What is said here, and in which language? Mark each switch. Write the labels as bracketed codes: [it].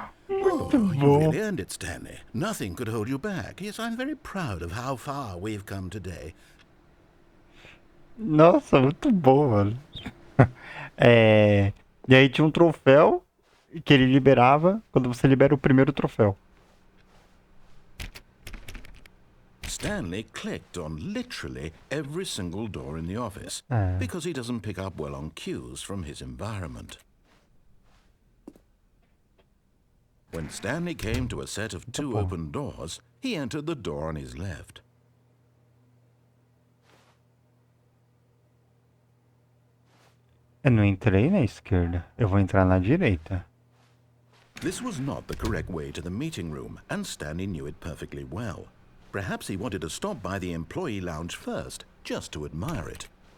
[en] Oh, you really earned it, Stanley. Nothing could hold you back. Yes, I'm very proud of how far we've come today. [pt] Nossa, muito bom, mano. E aí tinha um troféu que ele liberava quando você libera o primeiro troféu. [en] Stanley clicked on literally every single door in the office because he doesn't pick up well on cues from his environment. When Stanley came to a set of 2 open doors, he entered the door on his left. [pt] Eu não entrei na esquerda, eu vou entrar na direita. [en] This was not the correct way to the meeting room, and Stanley knew it perfectly well. Perhaps he wanted to stop by the employee lounge first, just to admire it.